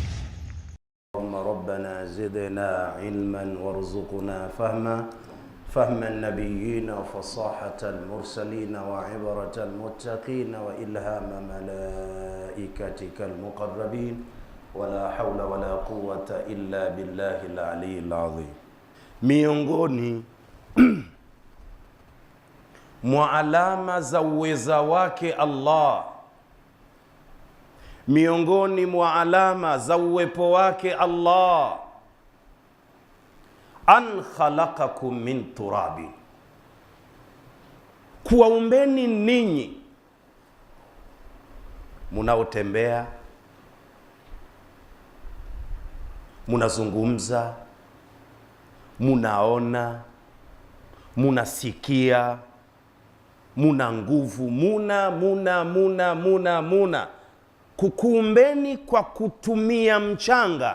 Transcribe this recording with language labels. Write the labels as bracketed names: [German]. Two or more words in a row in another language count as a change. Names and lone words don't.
[Arabic] ربنا زدنا علما وارزقنا فهم النبيين وفصاحة المرسلين وعبرة المتقين وإلهام ملائكتك المقربين ولا حول ولا قوة إلا بالله العلي العظيم. [Swahili] Miongoni mwa alama za uweza wake Allah, miongoni mwa alama za uwepo wake Allah, [Arabic] أن خلقكم من تراب, [Swahili] kuwaumbeni ninyi munaotembea, munazungumza, munaona, munasikia, muna nguvu, muna kukuumbeni kwa kutumia mchanga.